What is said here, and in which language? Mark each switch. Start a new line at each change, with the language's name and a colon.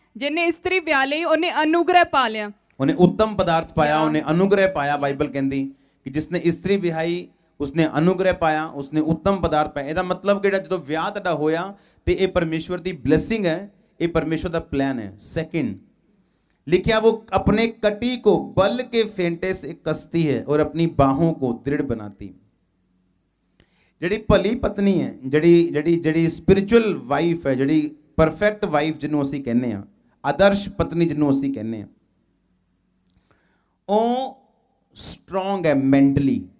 Punjabi: ਜਿਹਨੇ ਇਸਤਰੀ ਵਿਆਹ ਲਈ ਉਹਨੇ ਅਨੁਗ੍ਰਹਿ ਪਾ ਲਿਆ, ਉਹਨੇ ਉੱਤਮ ਪਦਾਰਥ ਪਾਇਆ, ਉਹਨੇ ਅਨੁਗ੍ਰਹਿ ਪਾਇਆ। ਬਾਈਬਲ ਕਹਿੰਦੀ ਕਿ ਜਿਸਨੇ ਇਸਤਰੀ ਵਿਆਹੀ ਉਸਨੇ ਅਨੁਗ੍ਰਹਿ ਪਾਇਆ, ਉਸਨੇ ਉੱਤਮ ਪਦਾਰਥ ਪਾਇਆ। ਇਹਦਾ ਮਤਲਬ ਕਿਹੜਾ, ਜਦੋਂ ਵਿਆਹ ਤੁਹਾਡਾ ਹੋਇਆ ਤੇ ਇਹ ਪਰਮੇਸ਼ਵਰ ਦੀ ਬਲੇਸਿੰਗ ਹੈ, ਇਹ ਪਰਮੇਸ਼ਵਰ ਦਾ ਪਲਾਨ ਹੈ।
Hindi: ਸੈਕਿੰਡ लिखा वो अपने कटी को बल के फेंटे से कसती है और अपनी बाहों को दृढ़ बनाती।
Punjabi: ਜਿਹੜੀ ਭਲੀ ਪਤਨੀ ਹੈ, ਜਿਹੜੀ ਸਪਿਰਚੁਅਲ ਵਾਈਫ ਹੈ, ਜਿਹੜੀ ਪਰਫੈਕਟ ਵਾਈਫ ਜਿਹਨੂੰ ਅਸੀਂ ਕਹਿੰਦੇ ਆ, ਆਦਰਸ਼ ਪਤਨੀ ਜਿਹਨੂੰ ਅਸੀਂ ਕਹਿੰਦੇ ਆ, ਉਹ ਸਟਰੋਂਗ ਹੈ ਮੈਂਟਲੀ।